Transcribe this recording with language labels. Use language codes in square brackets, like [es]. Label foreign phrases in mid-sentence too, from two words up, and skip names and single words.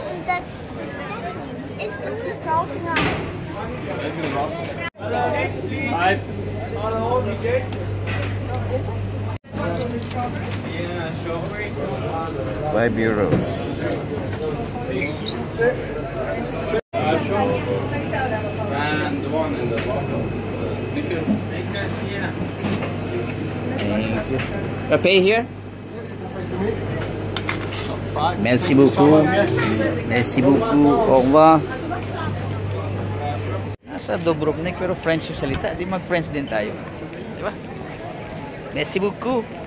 [en] €5. And the one in the bottom is Snickers. Snickers, yeah. Thank you. Pay here? [fr] Merci beaucoup. Merci beaucoup. Au revoir. [tl] Nasa Dubrovnik pero French yung salita. Di mag-French din tayo. Di ba? [fr] Merci beaucoup.